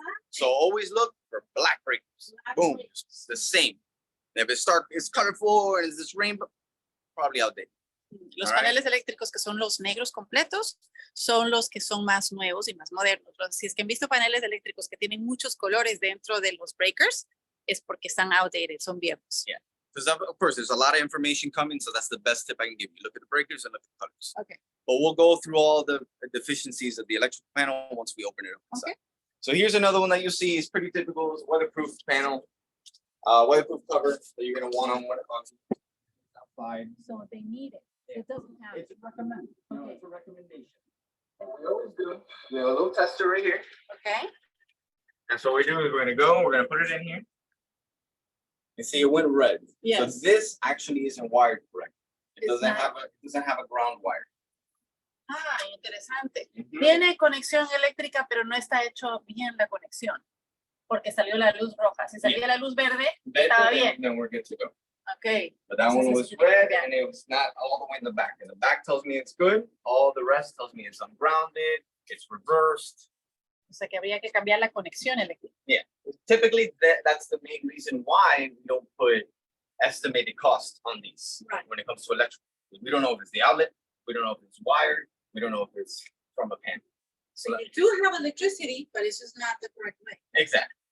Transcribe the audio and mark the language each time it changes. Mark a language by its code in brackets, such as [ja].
[en] So always look for black breakers. Boom, it's the same. If it's colorful and it's this rainbow, probably outdated. [es] Los [en] All right. [es] paneles eléctricos que son los negros completos son los que son más nuevos y más modernos. Si es que han visto paneles eléctricos que tienen muchos colores dentro de los breakers, es porque están outdated, son viejos. [en] Yeah. Because of course, there's a lot of information coming, so that's the best tip I can give you. Look at the breakers and look at the colors. Okay. But we'll go through all the deficiencies of the electrical panel once we open it up inside. Okay. So here's another one that you'll see is pretty typical. It's weatherproof panel, weatherproof cover that you're gonna want on outside. So they need it. It doesn't have It's to recommend. No, it's a recommendation. We always do. We have a little tester right here. Okay. And so what we do is we're gonna put it in here. And see, it went red. Yes. So this actually isn't wired correct. It It's doesn't not. have a ground wire. [es] Interesante. Mhm. Tiene conexión eléctrica, pero no está hecho bien la conexión. Porque salió la luz roja. Si salía la luz verde, estaba bien. [en] Then we're good to go. Okay. But that one was red and it was not all the way in the back. And the back tells me it's good. All the rest tells me it's ungrounded, it's reversed. [es] O sea que habría que cambiar la conexión eléctrica. [en] Typically, that's the main reason why we don't put estimated cost on these Right. when it comes to electrical. We don't know if it's the outlet, we don't know if it's wired, we don't know if it's from a panel. So you do have electricity, but it's just not the correct way. Exactly.